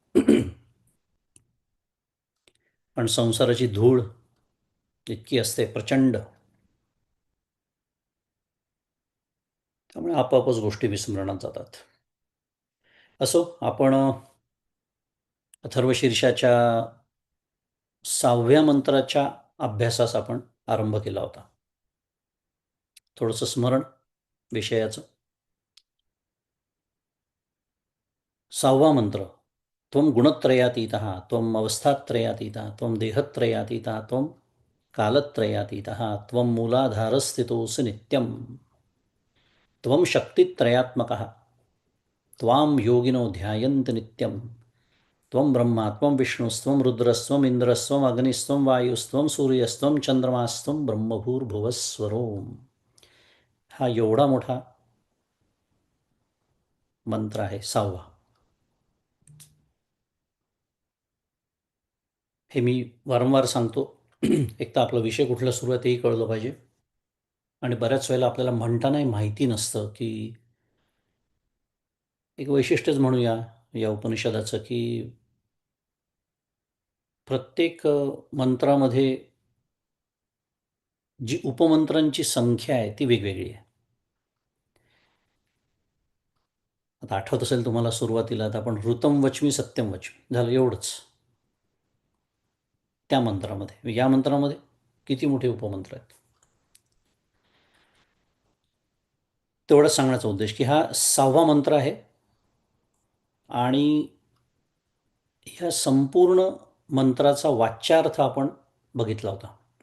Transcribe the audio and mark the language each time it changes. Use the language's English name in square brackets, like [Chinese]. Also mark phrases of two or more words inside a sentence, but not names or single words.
[Marathi] पण संसाराची धूळ इतकी असते प्रचंड, त्यामुळे आपोआपच गोष्टी विस्मरणात जातात. असो, आपण अथर्वशीर्षाच्या 6व्या मंत्राच्या अभ्यासास आपण आरंभ केला होता. थोडंसं स्मरण विषयाचं. 6वा मंत्र, [Sanskrit] त्वं गुणत्रयातीतः त्वं अवस्थात्रयातीतः त्वं देहत्रयातीतः त्वं कालत्रयातीतः त्वं मूलाधारस्थितोऽसि नित्यं त्वं शक्तित्रयात्मकः त्वां योगिनो ध्यायन्ति नित्यं त्वं ब्रह्मा त्वं विष्णुस्त्वं रुद्रस्त्वं इंद्रस्त्वं अग्निस्त्वं वायुस्त्वं सूर्यस्त्वं चंद्रमास्त्वं ब्रह्मभूर्भुवस्वरोम. [Marathi] हा एवढा मोठा मंत्र आहे 6वा. हे मी वारंवार सांगतो. एक तर आपला विषय कुठला सुरू आहे तेही कळलं पाहिजे. आणि बऱ्याच वेळेला आपल्याला म्हणतानाही माहिती नसतं की एक वैशिष्ट्यच म्हणूया या उपनिषदाचं, की प्रत्येक मंत्रामध्ये जी उपमंत्रांची संख्या आहे ती वेगवेगळी आहे. आता आठवत असेल तुम्हाला, सुरुवातीला आता आपण [Sanskrit] ऋतम वच्मी सत्यम वच्मी [Marathi] झालं एवढंच त्या मंत्रामध्ये. या मंत्रामध्ये किती मोठे उपमंत्र आहेत तेवढंच सांगण्याचा उद्देश, की हा 6वा मंत्र आहे आणि ह्या संपूर्ण मंत्राचा वाच्यार्थ आपण बघितला होता.